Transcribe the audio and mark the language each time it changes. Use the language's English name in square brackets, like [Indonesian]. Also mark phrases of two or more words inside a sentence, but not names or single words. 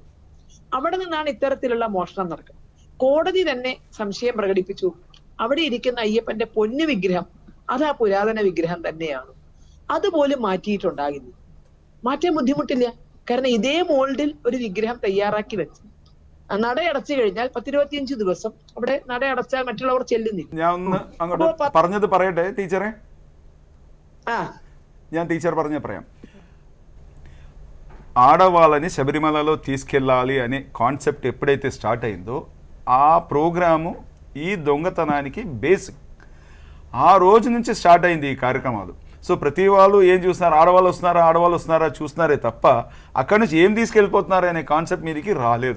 [Malayalam] അവിടെ നിന്നാണ് ഇത്തരത്തിലുള്ള മോഷണം നടക്കുന്നത്. കോടതി തന്നെ സംശയം പ്രകടിപ്പിച്ചു, അവിടെ ഇരിക്കുന്ന അയ്യപ്പന്റെ പൊന്നു വിഗ്രഹം അത് ആ പുരാതന വിഗ്രഹം തന്നെയാണ്, അതുപോലും മാറ്റിയിട്ടുണ്ടാകില്ല. മാറ്റാൻ ബുദ്ധിമുട്ടില്ല, കാരണം ഇതേ മോൾഡിൽ ഒരു വിഗ്രഹം തയ്യാറാക്കി വെച്ച് നടയടച്ചു കഴിഞ്ഞാൽ 10-25 ദിവസം അവിടെ നടയടച്ചാൽ മറ്റുള്ളവർ ചെല്ലുന്നില്ല. ഞാൻ ഒന്ന് അങ്ങോട്ട് പറഞ്ഞത് പറയട്ടെ ടീച്ചറെ. ഞാൻ టീచర్ പറയാం. [Telugu] ఆడవాళ్ళని శబరిమలలో తీసుకెళ్ళాలి అనే కాన్సెప్ట్ ఎప్పుడైతే స్టార్ట్ అయిందో ఆ ప్రోగ్రాము ఈ దొంగతనానికి బేసిక్. ఆ రోజు నుంచి స్టార్ట్ అయింది ఈ కార్యక్రమాలు. సో ప్రతి వాళ్ళు ఏం చూస్తున్నారు, ఆడవాళ్ళు వస్తున్నారా చూస్తున్నారే తప్ప అక్కడి నుంచి ఏం తీసుకెళ్ళిపోతున్నారు అనే కాన్సెప్ట్ మీదకి రాలేదు.